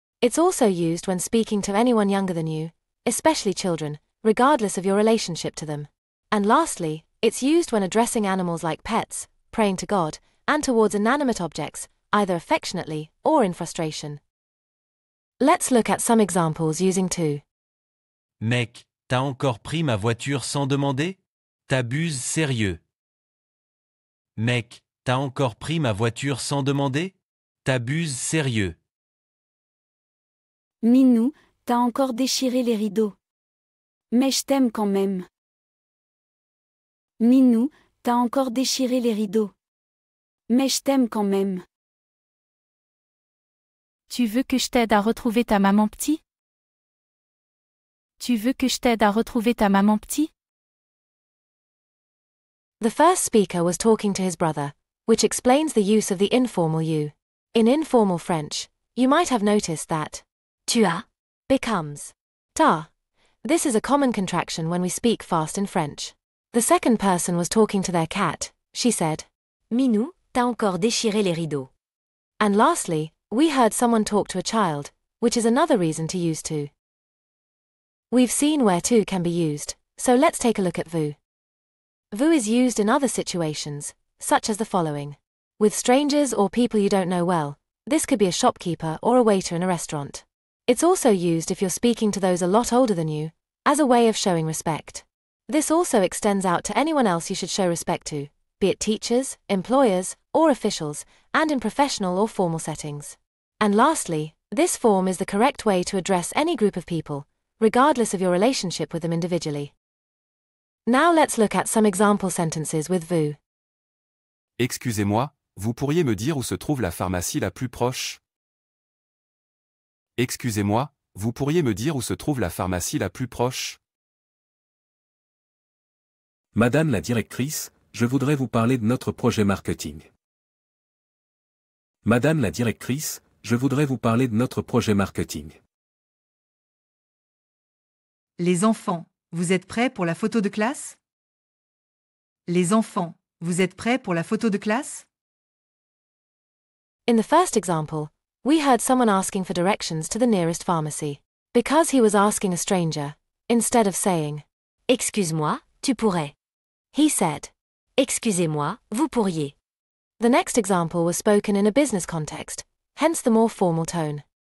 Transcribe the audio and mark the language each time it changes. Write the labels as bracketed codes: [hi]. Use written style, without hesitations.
[en] It's also used when speaking to anyone younger than you, especially children, regardless of your relationship to them. And lastly, it's used when addressing animals like pets, praying to God, and towards inanimate objects, either affectionately or in frustration. Let's look at some examples using tu. [fr] Mec, t'as encore pris ma voiture sans demander? T'abuses sérieux. Mec, t'as encore pris ma voiture sans demander? T'abuses sérieux. Minou, t'as encore déchiré les rideaux. Mais je t'aime quand même. Minou, t'as encore déchiré les rideaux. Mais je t'aime quand même. Tu veux que je t'aide à retrouver ta maman petit? Tu veux que je t'aide à retrouver ta maman petit? [en] The first speaker was talking to his brother, which explains the use of the informal you. In informal French, you might have noticed that tu as becomes t'as. This is a common contraction when we speak fast in French. The second person was talking to their cat. She said, [fr] Minou, t'as encore déchiré les rideaux. [en] And lastly, we heard someone talk to a child, which is another reason to use tu. We've seen where tu can be used, so let's take a look at vous. Vous is used in other situations, such as the following. With strangers or people you don't know well, this could be a shopkeeper or a waiter in a restaurant. It's also used if you're speaking to those a lot older than you, as a way of showing respect. This also extends out to anyone else you should show respect to, be it teachers, employers, or officials, and in professional or formal settings. And lastly, this form is the correct way to address any group of people, regardless of your relationship with them individually. Now let's look at some example sentences with vous. [fr] Excusez-moi, vous pourriez me dire où se trouve la pharmacie la plus proche? Excusez-moi, vous pourriez me dire où se trouve la pharmacie la plus proche? Madame la directrice, je voudrais vous parler de notre projet marketing. Madame la directrice, je voudrais vous parler de notre projet marketing. Les enfants, vous êtes prêts pour la photo de classe? Les enfants, vous êtes prêts pour la photo de classe? [en] In the first example, we heard someone asking for directions to the nearest pharmacy. Because he was asking a stranger, instead of saying, [fr] Excuse-moi, tu pourrais, [en] he said, [fr] Excusez-moi, vous pourriez. [en] The next example was spoken in a business context, hence the more formal tone.